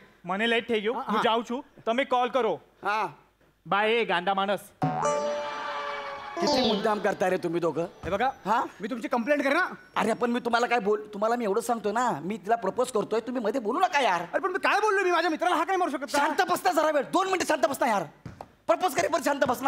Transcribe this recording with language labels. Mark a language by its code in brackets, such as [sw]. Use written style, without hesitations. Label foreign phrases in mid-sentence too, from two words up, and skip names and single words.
[gu] મને લેટ થઈ ગયું, હું જાઉં છું. તમે કોલ કરો. [mr] हा [gu] બાય એ ગાંડા માણસ. [mr] किती मुद्दाम करता रे तुम्ही दोघं. हे बघा, हा? मी तुमची कंप्लेंट करेन ना. अरे पण मी तुम्हाला काय तुम्हाला मी एवढं सांगतो ना, मी तिला प्रपोज करतोय, तुम्ही मध्ये बोलू नका यार. अरे पण मी काय बोललो? मी माझ्या मित्राला हाक नाही मारू शकत का? शांत बसता जरा वेळ. 2 मिनिटं शांत बसता यार. प्रपोज करे पण शांत बस ना.